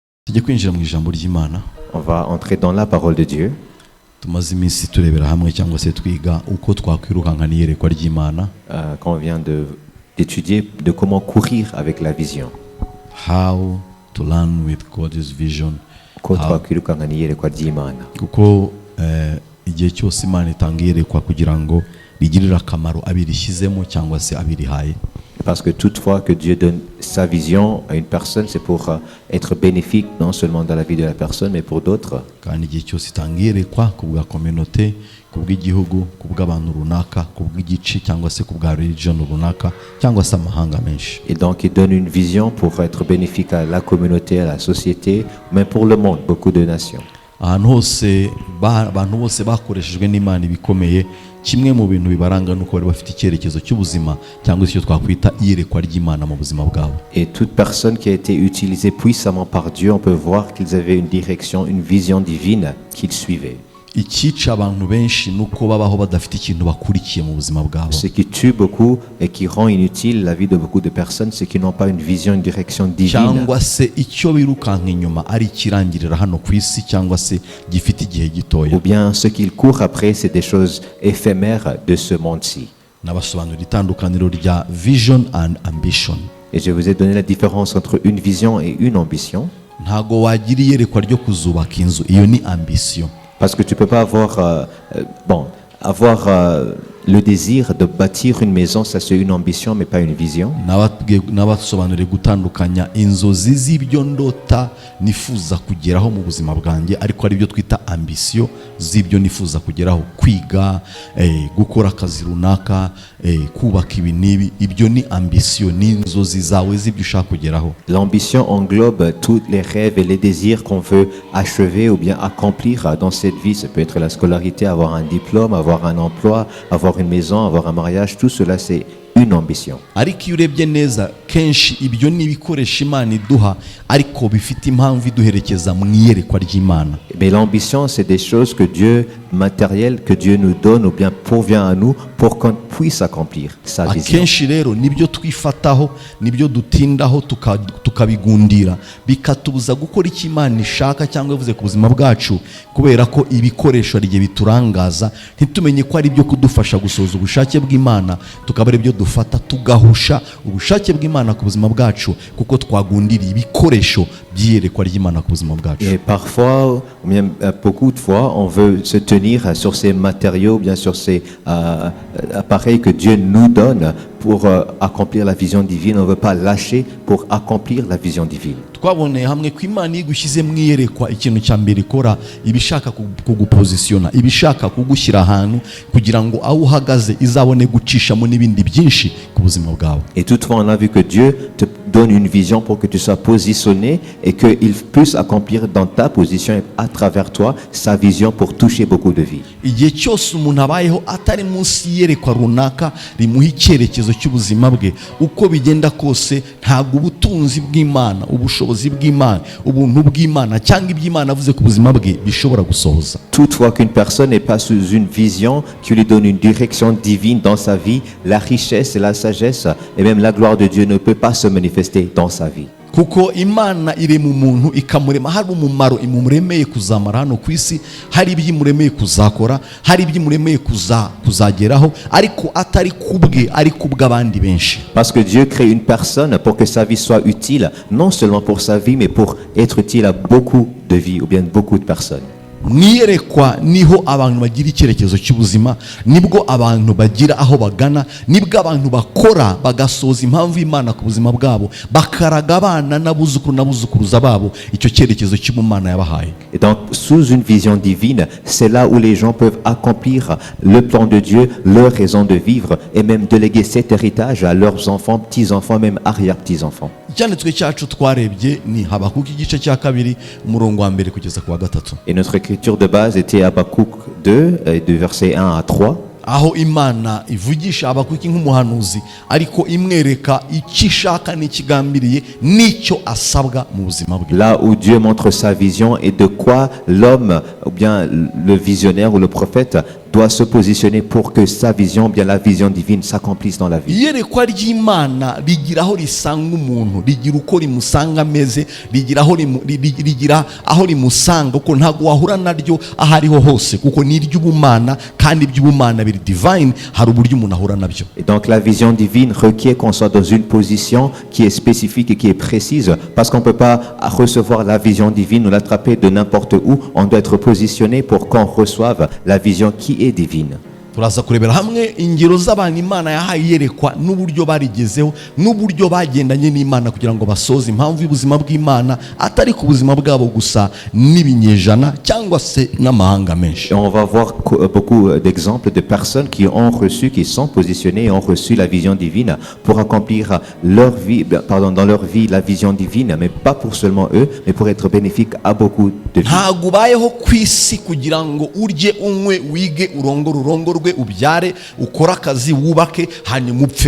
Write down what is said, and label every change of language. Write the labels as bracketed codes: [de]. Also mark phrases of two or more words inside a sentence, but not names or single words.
[rw] tujye kwinjira mu ijambo ry'Imana. [fr] On va entrer dans la parole de Dieu. [rw] Tumaze iminsi turebera hamwe cyangwa se twiga uko twakwirukanka n'iyerekwa ry'Imana. [fr] Quand on vient d'étudier de comment courir avec la vision. [en] How to learn with God's vision. [rw] Uko twakwirukanka n'iyerekwa ry'Imana. Kuko igihe cyose Imana itanga iyerekwa kugira ngo rigirire akamaro abirishyizemo cyangwa se abirihaye. [fr] Parce que toutefois que Dieu donne sa vision à une personne, c'est pour être bénéfique non seulement dans la vie de la personne, mais pour d'autres. [rw] Kandi igihe cyose itanga iyerekwa ku bwa communauté, ku bw'igihugu, ku bw'abantu runaka, ku bw'igice cyangwa se ku bwa religion runaka cyangwa se amahanga menshi. [fr] Et donc il donne une vision pour être bénéfique à la communauté, à la société, mais pour le monde, beaucoup de nations. [rw] Ahantu hose abantu bose bakoreshejwe n'Imana ibikomeye, kimwe mu bintu bibaranga nuko bari bafite icyerekezo cy'ubuzima cyangwa icyo twakwita iyerekwa ry'Imana mu buzima bwabo. [fr] Et toute personne qui a été utilisée puissamment par Dieu, on peut voir qu'ils avaient une direction, une vision divine qu'ils suivaient. [rw] Ikica abantu benshi nuko babaho badafite ikintu bakurikiye mu buzima bwabo. [fr] Ce qui tue beaucoup et qui rend inutile la vie de beaucoup de personnes, c'est qu'ils n'ont pas une vision, une direction divine. [rw] Cyangwa se icyo birukanka inyuma ari ikirangirira hano ku isi cyangwa se gifite igihe gitoya. [fr] Ou bien ce qu'ils courent après, c'est des choses éphémères de ce monde-ci. [rw] Nabasobanurira itandukaniro rya [en] vision and ambition. [fr] Et je vous ai donné la différence entre une vision et une ambition. [rw] Ntago wagira iyerekwa ryo kuzubaka inzu, iyo ni ambition. [fr] Parce que tu ne peux pas avoir, le désir de bâtir une maison, ça c'est une ambition mais pas une vision. [rw] Nabasobanuriye gutandukanya inzozi z'ibyo ndota nifuza kugeraho mu buzima bwanjye, ariko ari byo twita ambition z'ibyo nifuza kugeraho, kwiga, gukora akazi runaka, kubaka ibi n'ibi, ibyo ni ambition, ni inzozi zawe z'ibyo ushaka kugeraho. [fr] L'ambition englobe tous les rêves et les désirs qu'on veut achever ou bien accomplir dans cette vie. Ça peut être la scolarité, avoir un diplôme, avoir un emploi, avoir une maison, avoir un mariage, tout cela c'est une ambition. [rw] Ariko iyo urebye neza kenshi ibyo ni ibikoresho Imana iduha ariko bifite impamvu iduherekeza mu iyerekwa ry'Imana. [fr] Mais l'ambition c'est des choses que Dieu, matérielles que Dieu nous donne ou bien pourvient à nous pour qu'on puisse accomplir sa vision. [rw] Akenshi rero nibyo twifataho, nibyo dutindaho tukabigundira, bikatubuza gukora icyo Imana ishaka cyangwa yavuze ku buzima bwacu, kubera ko ibikoresho ari biturangaza ntitumenye ko ari byo kudufasha gusoza ubushake bw'Imana, tukaba ari byo dufata tugahusha ubushake bw'Imana ku buzima bwacu kuko twagundiriye ibikoresho by'iyerekwa ry'Imana ku buzima bwacu. [fr] Et parfois, ou bien beaucoup de fois, on veut se tenir sur ces matériaux, bien sur ces appareils que Dieu nous donne pour accomplir la vision divine. On ne veut pas lâcher pour accomplir la vision divine. [rw] Twaboneye hamwe ko Imana igushyize mu iyerekwa ikintu cya mbere ikora ibishaka kugupozisiona, ibishaka kugushyira ahantu kugira ngo aho uhagaze izabone gucishamo n'ibindi byinshi ku buzima bwawe. [fr] Et toutefois, on a vu que Dieu te donne une vision pour que tu sois positionné et qu'il puisse accomplir dans ta position et à travers toi sa vision pour toucher beaucoup de vies. [rw] Igihe cyose umuntu abayeho atari munsi y'iyerekwa runaka rimuha icyerekezo cy'ubuzima bwe, uko bigenda kose ntabwo ubutunzi bw'Imana, ubushobozi bw'Imana, ubuntu bw'Imana cyangwa iby'Imana avuze ku buzima bwe bishobora gusohoza. [fr] Toutefois qu'une personne n'est pas sous une vision qui lui donne une direction divine dans sa vie, la richesse et la sagesse et même la gloire de Dieu ne peut pas se manifester dans sa vie. [rw] Kuko Imana irema umuntu ikamurema hari umumaro imuremeye kuzamara hano ku isi, hari iby'imuremeye kuzakora, hari iby'imuremeye kuzageraho, ariko atari kubwe ari kubw'abandi benshi. [fr] Parce que Dieu crée une personne pour que sa vie soit utile, non seulement pour sa vie mais pour être utile à beaucoup de vies ou bien beaucoup de personnes. [rw] Mwiyerekwa niho abantu bagira icyerekezo cy'ubuzima, nibwo abantu bagira aho bagana, nibwo abantu bakora bagasoza impamvu y'Imana ku buzima bwabo, bakaraga abana n'abuzukuruza babo icyo cyerekezo cy'Imana yabahaye. [fr] Et donc sous une vision divine, c'est là où les gens peuvent accomplir le plan de Dieu, leur raison de vivre et même de léguer cet héritage à leurs enfants, petits-enfants, même arrière-petits-enfants. [rw] Icyanditswe cyacu twarebye ni Habakuki igice cya 2 umurongo wa mbere kugeza ku wa 3. [fr] Et notre écriture de base était Habakkuk 2, de versets 1 à 3. [rw] aho Imana ivugisha Habakuki nk'umuhanuzi ariko imwereka icyo ishaka n'ikigambiriye n'icyo asabwa mu buzima bwe. [fr] Là où Dieu montre sa vision et de quoi l'homme ou bien le visionnaire ou le prophète doit se positionner pour que sa vision, bien la vision divine, s'accomplisse dans la vie. [rw] iyerekwa ry'Imana rigira aho risanga umuntu, rigira uko rimusanga ameze, rigira aho rimusanga, kuko ntabwo wahura naryo aho ariho hose, kuko ni iry'ubumana, kandi iby'ubumana biri divine, hari uburyo umuntu ahura nabyo. [fr] Et donc la vision divine requiert qu'on soit dans une position qui est spécifique et qui est précise, parce qu'on ne peut pas recevoir la vision divine ou l'attraper de n'importe où. On doit être positionné pour qu'on reçoive la vision qui est divine. [rw] turaza kurebera hamwe ingero z'abantu Imana yahaye iyerekwa n'uburyo barigezeho n'uburyo bagendanye n'Imana kugira ngo basoze impamvu y'ubuzima bw'Imana atari ku buzima bwabo gusa n'ibinyejana cyangwa se n'amahanga menshi. [fr] Et on va voir beaucoup d'exemples de personnes qui ont reçu, qui sont positionnées et ont reçu la vision divine pour accomplir leur vie, dans leur vie la vision divine, mais pas pour seulement eux, mais pour être bénéfique à beaucoup de vies. [rw] ntabwo ubayeho ku isi kugira ngo urye unywe wige urongorwe ubyare ukora akazi wubake hanyuma upfe.